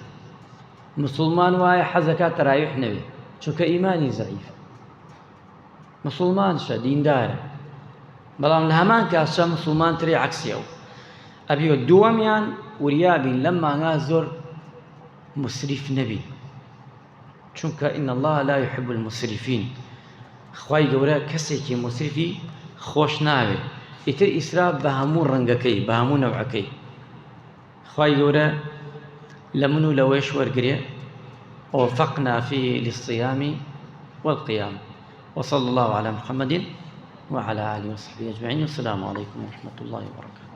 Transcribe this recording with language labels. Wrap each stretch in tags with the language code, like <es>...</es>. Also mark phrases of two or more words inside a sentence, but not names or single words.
<ckb>مسلمان وایە حەزەکە تەراویح نەبێ، چونکە ئیمانی زەعیفە. مسلمانشە دیندارە، بەڵام لە هەمان کاتشە مسلمان ترێ عەکسیەوە. ئەبێ دووەمیان وریابین لەم مانگا زۆر مسریف نەبین، چونکە</ckb> <ar>ئین الله لا يحب المسرفین.</ar> <ckb>خوای گەورە کەسێکی مسریفی خۆش ناوێ، ئیتر ئیسراف بە هەموو ڕەنگەکەی، بە هەموو نەوعەکەی. خوای گەورە لە من و لەوەش وەرگرێ.</ckb> <ar>ووفقنا فيه للصيام والقيام. وصلى الله على محمد وعلى آله وصحبه أجمعين. والسلام عليكم ورحمة الله وبركاته.</ar>